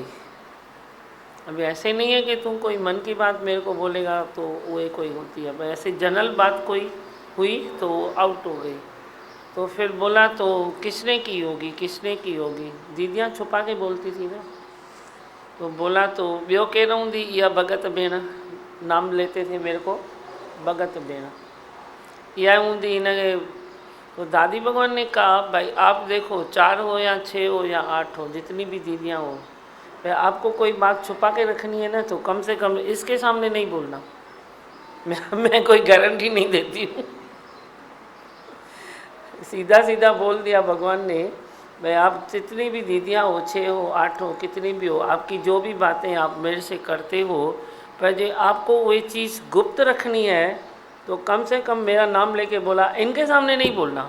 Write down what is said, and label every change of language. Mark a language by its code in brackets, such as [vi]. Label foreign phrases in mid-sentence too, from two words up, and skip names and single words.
[hi] अभी ऐसे नहीं है कि तुम कोई मन की बात मेरे को बोलेगा तो वो कोई होती है, ऐसे जनरल बात कोई हुई तो आउट हो गई। तो फिर बोला तो किसने की होगी, किसने की होगी, दीदियाँ छुपा के बोलती थी ना। तो बोला तो [sd] ॿियो केरु हूंदी, इहा भगत भेण, [hi] नाम लेते थे मेरे को, [sd] भगत भेण इहा हूंदी हिनखे। [hi] तो दादी भगवान ने कहा भाई आप देखो 4 हो या 6 हो या 8 हो, जितनी भी दीदियाँ हो, भाई आपको कोई बात छुपा के रखनी है ना तो कम से कम इसके सामने नहीं बोलना। मैं कोई गारंटी नहीं देती हूँ। सीधा सीधा बोल दिया भगवान ने, भाई आप जितनी भी दीदियाँ हो, 6 हो 8 हो, कितनी भी हो, आपकी जो भी बातें आप मेरे से करते हो, पर जो आपको वही चीज़ गुप्त रखनी है तो कम से कम मेरा नाम लेके बोला, इनके सामने नहीं बोलना।